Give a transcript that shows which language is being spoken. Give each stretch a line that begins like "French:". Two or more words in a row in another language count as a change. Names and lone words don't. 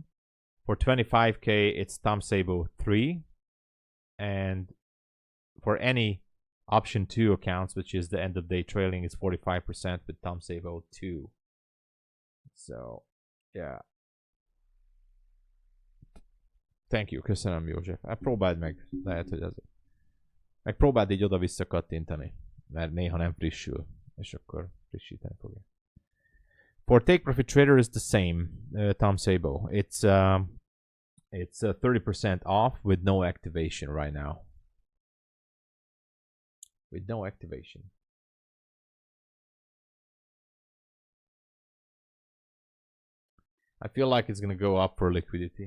English: For 25k, it's Tom Sabo 3. And for any option 2 accounts, which is the end of day trailing, is 45% with Tom Sabo 2. So, yeah. Thank you,
Hungarian: köszönöm József. Próbáld meg, lehet, hogy azért. Meg próbáld így oda-vissza kattintani, mert néha nem frissül, és akkor frissíteni fogja.
English: For Take Profit Trader is the same, Tom Sabo. It's 30% off with no activation right now. With no activation. I feel like it's gonna go up for liquidity.